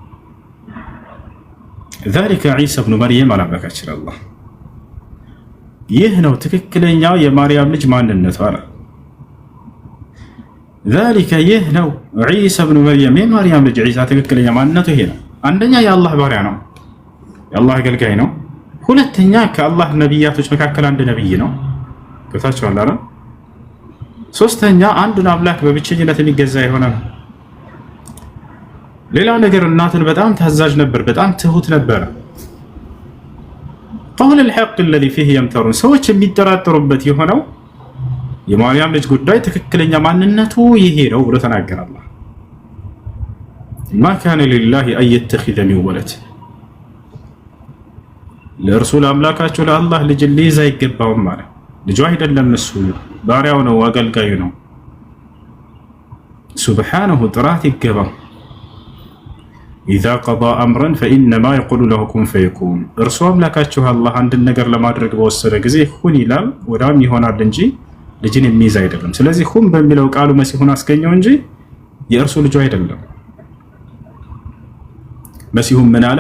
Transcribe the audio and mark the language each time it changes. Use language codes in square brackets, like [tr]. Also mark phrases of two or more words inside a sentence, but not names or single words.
[ar] ذلك عيسى ابن مريم [am] አላመካችን አላህ። ይህ ነው ትክክለኛው የማርያም ልጅ ማንነቱ አለ። ዛሊከ ይህ ነው ዒሳ ብኑ መርየም የማርያም ልጅ ዒሳ ትክክለኛ ማንነቱ ይሄ ነው። አንደኛ የአላህ ባሪያ ነው፣ የአላህ አገልጋይ ነው። ሁለተኛ ከአላህ ነቢያቶች መካከል አንድ ነቢይ ነው። ገብታችኋል አይደል? ሶስተኛ አንዱን አምላክ በብቸኝነት የሚገዛ የሆነ ነው። ሌላው ነገር እናቱን በጣም ታዛዥ ነበር፣ በጣም ትሁት ነበር። ቀውል [ar] الحق الذي فيه يمترون፣ [am] ሰዎች የሚጠራጠሩበት የሆነው የማርያም ልጅ ጉዳይ ትክክለኛ ማንነቱ ይሄ ነው ብሎ ተናገረ አላህ። [ar] ما كان لله أن يتخذ من ولد፣ [am] ለእርሱ ለአምላካቸው ለአላህ ልጅ ሊይዝ አይገባውም ማለት። ልጁ አይደለም እሱ ባሪያው ነው፣ አገልጋዩ ነው። ሱብሓነሁ ጥራት ይገባው። [ar] إذا قضى أمرا فإنما يقول له كن فيكون፣ [am] እርሱ አምላካችሁ አላህ አንድን ነገር ለማድረግ በወሰደ ጊዜ ሁን ይላል፣ ወዳም ይሆናል እንጂ ልጅን የሚይዝ አይደለም። ስለዚህ ሁን በሚለው ቃሉ መሲሁን አስገኘው እንጂ የእርሱ ልጁ አይደለም። መሲሁም ምን አለ?